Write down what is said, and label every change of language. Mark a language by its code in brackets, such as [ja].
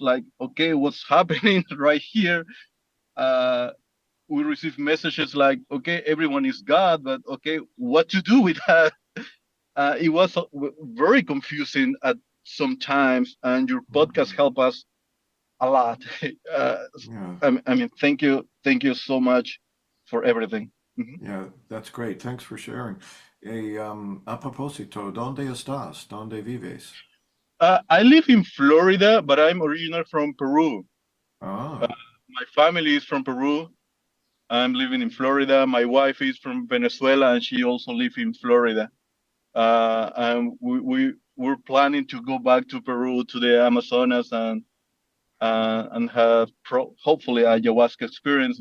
[en] Like, okay, what's happening right here? Uh, we receive messages like, okay, everyone is God, but okay, what to do with that? It was very confusing at some times, and your podcast helped us a lot. uh, Yeah, I mean, thank you so much for everything. Mhm. yeah, that's great. Thanks for sharing. [es] A propósito, ¿dónde estás? ¿Dónde vives? [en] I live in Florida, but I'm original from Peru. Uh, Ah, my family is from Peru. I'm living in Florida. My wife is from Venezuela, and she also lives in Florida. And we're planning to go back to Peru, to the Amazonas, and have hopefully a ayahuasca experience.